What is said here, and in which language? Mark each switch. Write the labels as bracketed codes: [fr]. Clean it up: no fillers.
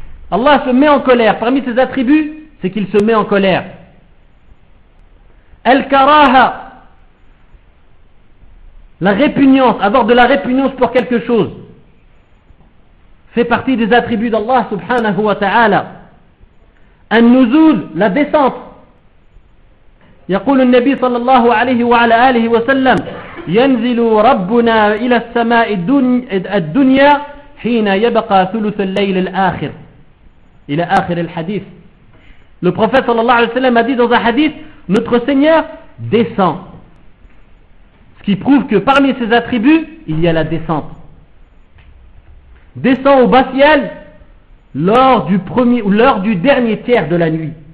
[fr] Allah se met en colère. Parmi ses attributs, c'est qu'il se met en colère. Al-Karaha, la répugnance, avoir de la répugnance pour quelque chose, fait partie des attributs d'Allah subhanahu wa ta'ala. Al-Nuzul, la descente. [ar] يقول النبي صلى الله عليه وعلى آله وسلم ينزل ربنا إلى السماء الدنيا حين يبقى ثلث الليل الآخر إلى آخر الحديث. [fr] Le prophète [ar] صلى الله عليه وسلم [fr] a dit dans un hadith, notre Seigneur descend. Ce qui prouve que parmi ses attributs, il y a la descente. Descend au bas ciel lors du dernier tiers de la nuit.